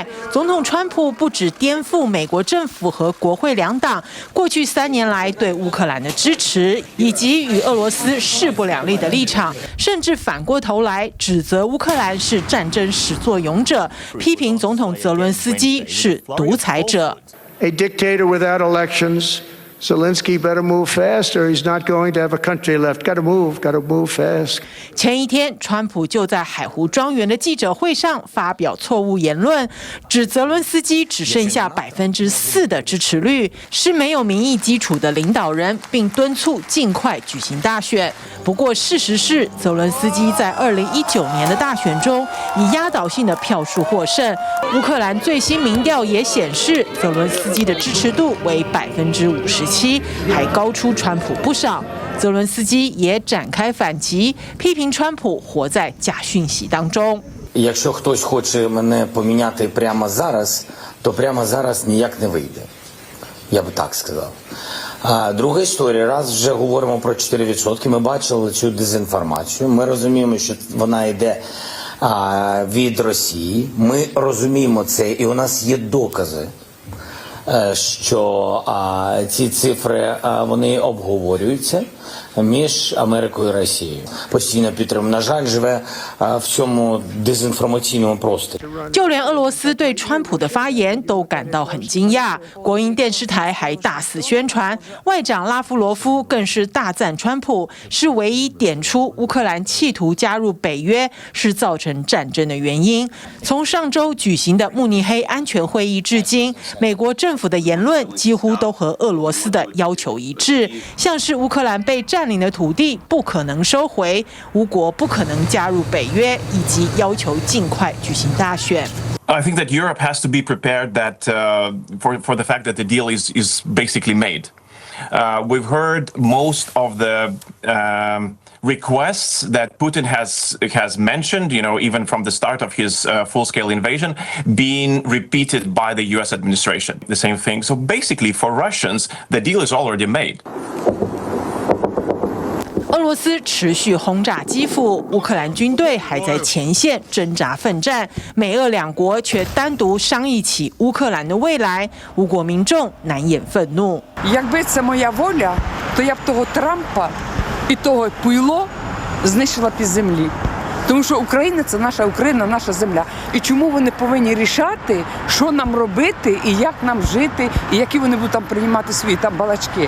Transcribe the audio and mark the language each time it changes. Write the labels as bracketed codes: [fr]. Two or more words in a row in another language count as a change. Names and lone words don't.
[zh] 总统川普不只颠覆美国政府和国会两党过去3年来对乌克兰的支持，以及与俄罗斯势不两立的立场，甚至反过头来指责乌克兰是战争始作俑者，批评总统泽伦斯基是独裁者。 [en] A dictator without elections. Zelensky better move fast or he's not going to have a country left. Got to move fast. [zh] 前一天，川普就在海湖庄园的记者会上发表错误言论，指泽伦斯基只剩下4%的支持率，是没有民意基础的领导人，并敦促尽快举行大选。不过，事实是，泽伦斯基在2019年的大选中以压倒性的票数获胜。乌克兰最新民调也显示，泽伦斯基的支持度为57%，还高出川普不少。泽伦斯基也展开反击，批评川普活在假讯息当中。 [uk] Якщо хтось хоче мене поміняти прямо зараз, то прямо зараз ніяк не вийде. Я б так сказав. Друга історія. Раз вже говоримо про 4%, ми бачили цю дезінформацію. Ми розуміємо, що вона йде від Росії. Ми розуміємо це, і у нас є докази, що ці цифри вони обговорюються між Америкою і Росією. Постійно підтримуємо. На жаль, живе в цьому дезінформаційному просторі. [zh] 就连俄罗斯对川普的发言都感到很惊讶，国营电视台还大肆宣传，外长拉夫罗夫更是大赞川普是唯一点出乌克兰企图加入北约是造成战争的原因。从上周举行的慕尼黑安全会议至今，美国政府的言论几乎都和俄罗斯的要求一致，像是乌克兰被占领的土地不可能收回，乌国不可能加入北约，以及要求尽快举行大选。 [en] I think that Europe has to be prepared that for the fact that the deal is basically made. We've heard most of the requests that Putin has mentioned, even from the start of his full-scale invasion, being repeated by the U.S. administration. The same thing. So basically, for Russians, the deal is already made. [zh] 俄罗斯持续轰炸基辅，乌克兰军队还在前线挣扎奋战，美俄两国却单独商议起乌克兰的未来，乌国民众难掩愤怒。 [uk] Якби це моя воля, то я б того Трампа і того пуйло знищила під землі. Тому що Україна – це наша Україна, наша земля. І чому вони повинні рішати, що нам робити, і як нам жити, і які вони будуть там приймати свої там балачки.